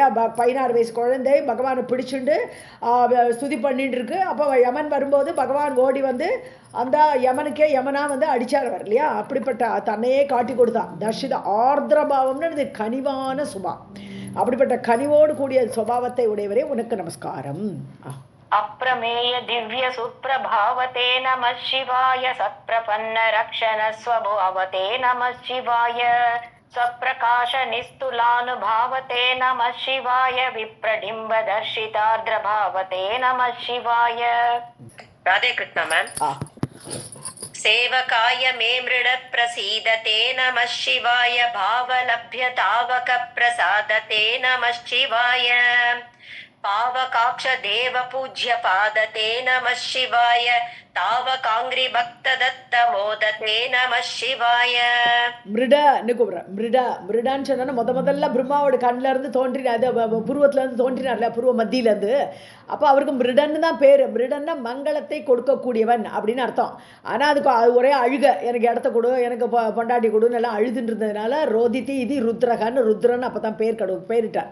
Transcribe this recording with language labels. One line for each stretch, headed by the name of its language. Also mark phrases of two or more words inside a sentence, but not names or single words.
Tamil: 16 வயசு குழந்தை பகவானை பிடிச்சுண்டு ஸ்துதி பண்ணிட்டு இருக்கு. அப்போ யமன் வரும்போது பகவான் ஓடி அந்த யமனா அடிச்சார் அவர் இல்லையா. அப்படிப்பட்ட தன்னையே காட்டி கொடுத்தான். தர்ஷித ஆர்திரபாவம்னு கனிவான சுபா, அப்படிப்பட்ட கனிவோடு கூடிய சுபாவத்தை உடையவரே உனக்கு நமஸ்காரம்.
Sanskrit: अप्रमेय दिव्य सुप्रभावते नमः शिवाय सत्प्रपन्न रक्षण स्वभावते नमः शिवाय स्वप्रकाश निस्तुलानुभावते नमः शिवाय विप्रडिम्ब दर्शितार्द्रभावते नमः शिवाय. राधे कृष्ण मैम. सेवकाय मे मृड प्रसीदते नमः शिवाय भावलभ्यतावक प्रसादते नमः शिवाय पावकाक्ष देव पूज्य पादते नमः शिवाय तावकांग्रि भक्त दत्त मोदते नमः शिवाय.
Tamil: மிருடன்னு கூப்பிடுறேன். மிருடான்னு சொன்னா முதல்ல பிரம்மாவோட கண்ணில இருந்து தோன்றின அது புருவத்துல இருந்து தோன்றினார்ல, புருவ மத்தியில இருந்து. அப்போ அவருக்கு மிருடன்னு தான் பேரு. மிருடன்னா மங்களத்தை கொடுக்கக்கூடியவன் அப்படின்னு அர்த்தம். ஆனால் அது ஒரே அழுக, எனக்கு இடத்த கொடு, எனக்கு பொண்டாட்டி கொடுன்னு எல்லாம் அழுதுன்னு இருந்ததுனால ரோதித்தி இது ருத்ரகன்னு ருத்ரன் அப்போ தான் பேரிட்டார்.